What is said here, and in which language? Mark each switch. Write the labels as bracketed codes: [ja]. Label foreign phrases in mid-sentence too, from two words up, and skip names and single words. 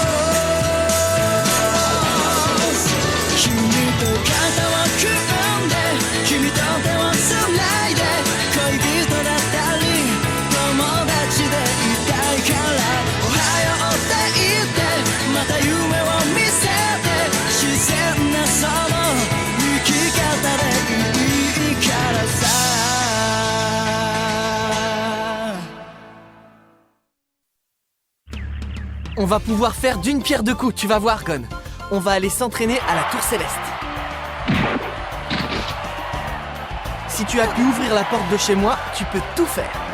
[ja] 君と肩を組んで君と手をつないで恋人だったり友達でいたいからおはようって言ってまた夢を見せて自然なその生き方でいいからさ [fr] On va pouvoir faire d'une pierre deux coups, tu vas voir, Gon. On va aller s'entraîner à la Tour Céleste. Si tu as pu ouvrir la porte de chez moi, tu peux tout faire.